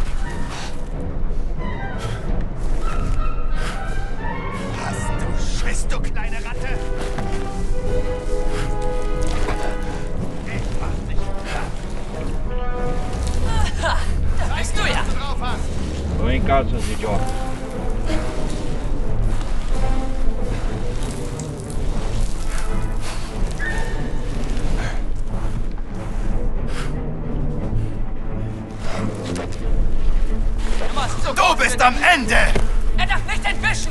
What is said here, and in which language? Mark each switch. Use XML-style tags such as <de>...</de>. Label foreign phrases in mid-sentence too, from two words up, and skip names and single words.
<de>Hast du Schiss, du kleine Ratte? Ich mach dich platt. Ha, da bist du ja! Drauf hast!</de> <pt>Tô em casa, seus idiotas.</pt> <de>Du warst so Du bist am Ende! Er darf nicht entwischen!</de>